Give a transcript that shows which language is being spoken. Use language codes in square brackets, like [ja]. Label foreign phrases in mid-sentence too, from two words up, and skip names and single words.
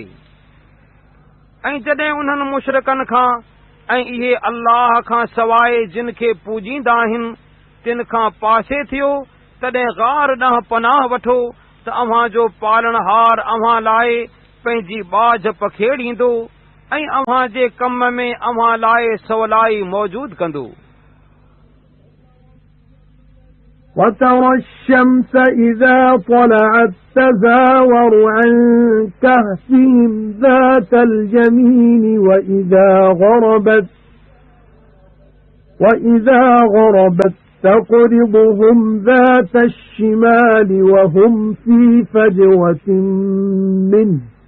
[sd] ऐं जॾहिं उन्हनि मुशरिकनि खां ऐं इहे अल्लाह खां सवाइ जिन खे पूजींदा आहिनि तिन खां पासे थियो तॾहिं ग़ार ॾांहुं पनाह वठो त अव्हां जो पालणहार अव्हां लाइ पंहिंजी बाझ पखेड़ींदो ऐं अव्हां जे कम में अव्हां लाइ सवलाई मौजूद कंदो। [ar] وَتَرَى الشَّمْسَ إِذَا طَلَعَتْ تَزَاوَرُ عَنْ كَهْفِهِمْ ذَاتَ الْيَمِينِ وَإِذَا غَرَبَتْ تَقْرِضُهُمْ ذَاتَ الشِّمَالِ وَهُمْ فِي فَجْوَةٍ مِّنْهُ